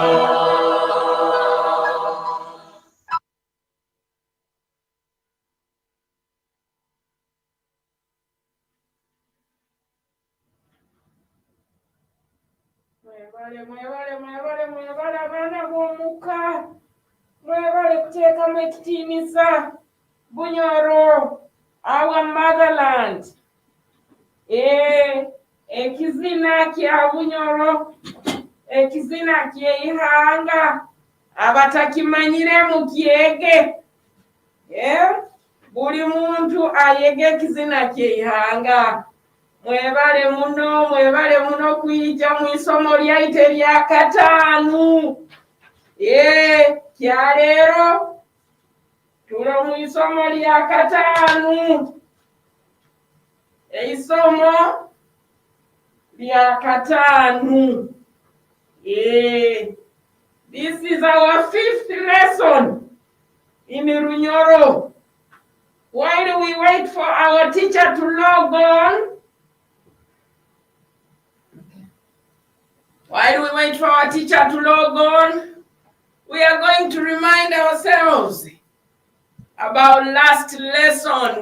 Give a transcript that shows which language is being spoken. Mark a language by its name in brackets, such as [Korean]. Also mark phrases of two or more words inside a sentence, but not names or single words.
[Nyoro] Mwebale abaana b'omuka, mwebale kuteekamu ekitiinisa. Bunyoro, [English] our motherland. [Nyoro] Ekizina kya Bunyoro, ekizina ky'eihanga, abatakimanyire mukyege. Buli muntu ayege ekizina ky'eihanga. Mwebale muno kuyita mu isomo lyaitu erya 5. Kya leero tulo mu isomo lya 5. Eisomo lya 5. [English] This is our 5th lesson in Runyoro. While we wait for our teacher to log on, we are going to remind ourselves about last lesson.